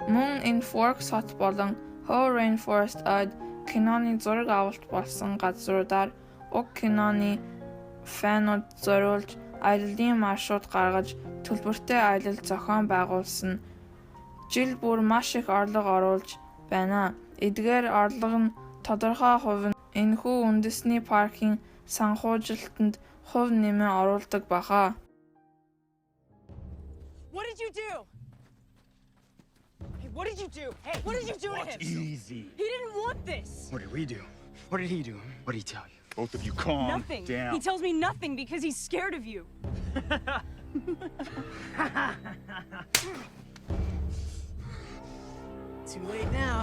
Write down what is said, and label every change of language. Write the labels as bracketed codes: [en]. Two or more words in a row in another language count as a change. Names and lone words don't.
[mn] Мөн энэ Forks хот болон Howe Rainforest ойд киноны зураг авалт болсон газруудаар уг киноны фанууд зориулж аяллын маршрут гаргаж төлбөртэй аялал зохион байгуулсан. Жил бүр маш их орлого оруулж байна. Эдгээр орлого нь тодорхой хувь нь энэхүү үндэсний паркийн санхүүжилтанд хувь нэмээ оруулдаг баха. [en] What did you do? Hey, what did you do? Hey, what did you do to him? Easy. He didn't want this. What did we do? What did he do? What did he tell you? Both of you calm Nothing. down. He tells me nothing because he's scared of you. Too late now.